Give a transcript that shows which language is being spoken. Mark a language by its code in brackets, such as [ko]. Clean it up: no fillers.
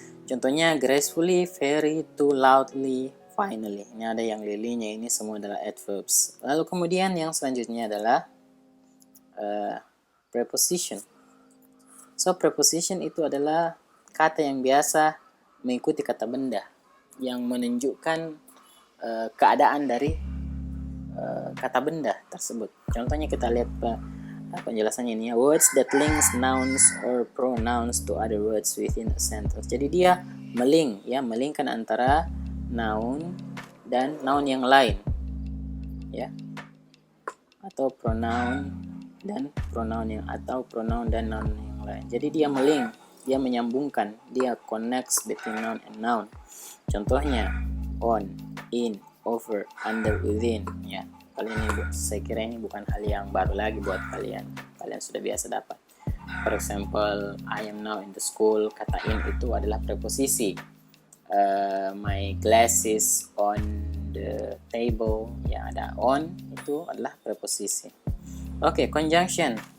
[id] Contohnya gracefully, very, too loudly, finally. Ini ada yang lilinya, ini semua adalah adverbs. Lalu kemudian yang selanjutnya adalah preposition. So preposition itu adalah kata yang biasa mengikuti kata benda yang menunjukkan keadaan dari kata benda tersebut. Contohnya kita lihat penjelasannya ini ya, [en] words that links nouns or pronouns to other words within a sentence. [id] Jadi dia melingkan antara noun dan noun yang lain, ya, atau pronoun dan pronoun dan noun yang lain. Jadi dia dia menyambungkan, dia [en] connects between noun and noun. [id] Contohnya on, in, over, under, within, ya. Kali ini saya kira ini bukan hal yang baru lagi buat kalian sudah biasa dapat. [en] For example, I am now in the school, [id] kata in itu adalah preposisi. [en] My glasses on the table, [id] yang ada on itu adalah preposisi. Oke, conjunction.